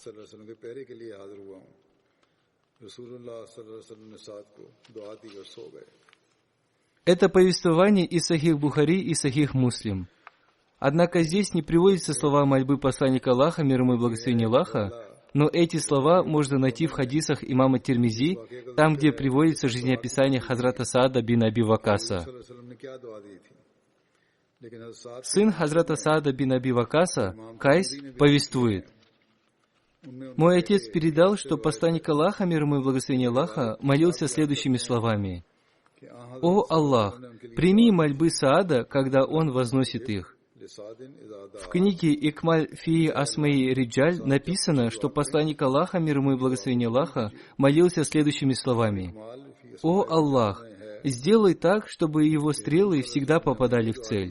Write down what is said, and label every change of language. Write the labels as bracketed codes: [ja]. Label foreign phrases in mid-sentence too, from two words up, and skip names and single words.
[ru] Это повествование из Сахих Бухари и Сахих Муслим. Однако здесь не приводятся слова мольбы посланника Аллаха, мир ему и благословение Аллаха, но эти слова можно найти в хадисах имама Тирмизи, там, где приводится жизнеописание Хазрата Саада бин Аби Вакаса. Сын Хазрата Саада бин Аби Вакаса, Кайс, повествует: «Мой отец передал, что посланник Аллаха, мир ему и благословение Аллаха, молился следующими словами: «О Аллах, прими мольбы Саада, когда он возносит их». В книге Икмаль фи Асмаи Риджаль написано, что посланник Аллаха, мир ему и благословение Аллаха, молился следующими словами: «О Аллах, сделай так, чтобы его стрелы всегда попадали в цель.